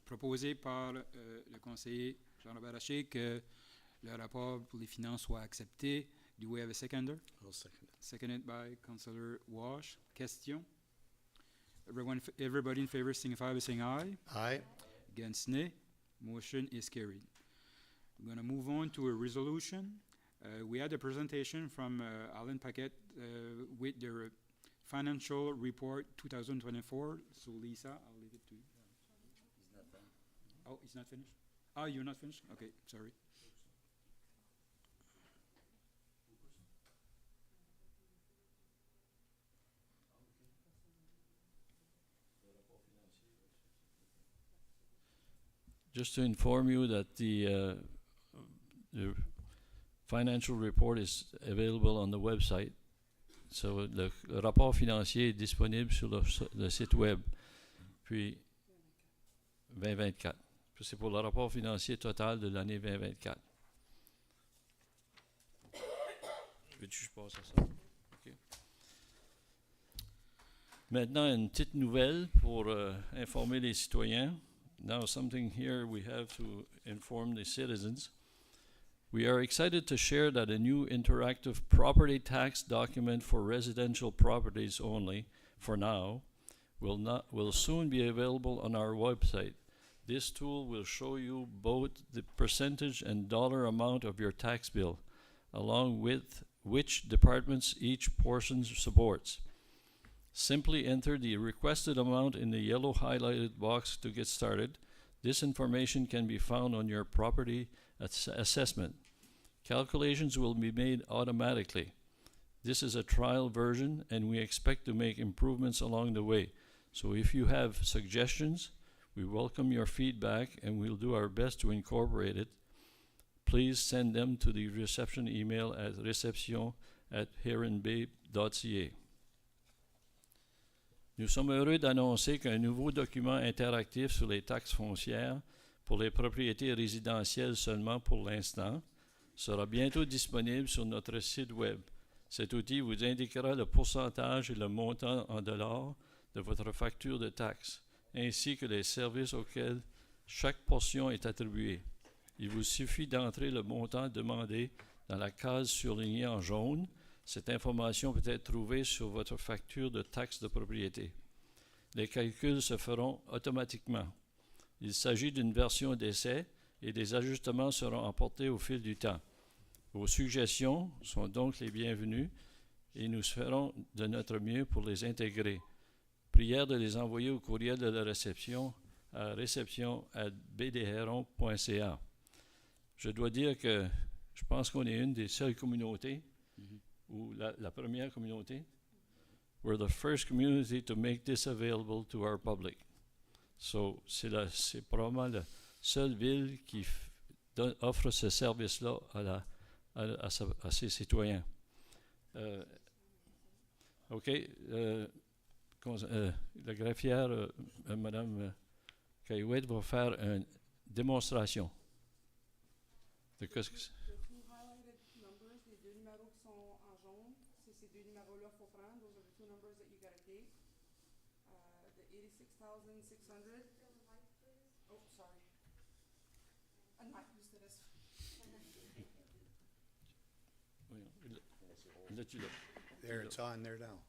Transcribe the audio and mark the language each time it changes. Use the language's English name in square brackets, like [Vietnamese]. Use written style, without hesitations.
[French] Proposé par le conseiller Jean-Robert Haché que le rapport pour les finances soit accepté. [English] Do we have a seconder? I'll second it. Seconded by Councillor Wash. Question? Everybody in favor signify by saying aye. Aye. Against nay. Motion is carried. We're going to move on to a resolution. We had a presentation from Alan Paquette with their financial report 2024. So Lisa, I'll leave it to you. He's not done. Oh, he's not finished? Oh, you're not finished? Okay, sorry. Just to inform you that the financial report is available on the website. [French] So le rapport financier est disponible sur le site web. Puis 2024. Puis c'est pour le rapport financier total de l'année 2024. Veux-tu que je passe à ça? OK. Maintenant, une petite nouvelle pour informer les citoyens. [English] Now, something here we have to inform the citizens. We are excited to share that a new interactive property tax document for residential properties only, for now, will soon be available on our website. This tool will show you both the percentage and dollar amount of your tax bill, along with which departments each portion supports. Simply enter the requested amount in the yellow highlighted box to get started. This information can be found on your property assessment. Calculations will be made automatically. This is a trial version, and we expect to make improvements along the way. So if you have suggestions, we welcome your feedback, and we'll do our best to incorporate it. Please send them to the reception email at reception@heronbay.ca. [French] Nous sommes heureux d'annoncer qu'un nouveau document interactif sur les taxes foncières pour les propriétés résidentielles seulement pour l'instant sera bientôt disponible sur notre site web. Cet outil vous indiquera le pourcentage et le montant en dollars de votre facture de taxes, ainsi que les services auxquels chaque portion est attribuée. Il vous suffit d'entrer le montant demandé dans la case surlignée en jaune. Cette information peut être trouvée sur votre facture de taxe de propriété. Les calculs se feront automatiquement. Il s'agit d'une version d'essai et des ajustements seront apportés au fil du temps. Vos suggestions sont donc les bienvenues et nous ferons de notre mieux pour les intégrer. Prière de les envoyer au courriel de la réception à réception@bdheron.ca. Je dois dire que je pense qu'on est une des seules communautés, ou la première communauté. [English] We're the first community to make this available to our public. [French] So, c'est probablement la seule ville qui offre ce service-là à ses citoyens. OK. La greffière, Mme Caillouette, va faire une démonstration. De qu'est-ce que c'est? [English] The two highlighted numbers, [French] les deux numéros qui sont en jaune, c'est ces deux numéros-là qu'il faut prendre. [English] Those are the two numbers that you gotta take. The 86,600. Oh, sorry. I'm not used to this. [French] Là, tu l'as. [English] There, it's on there now.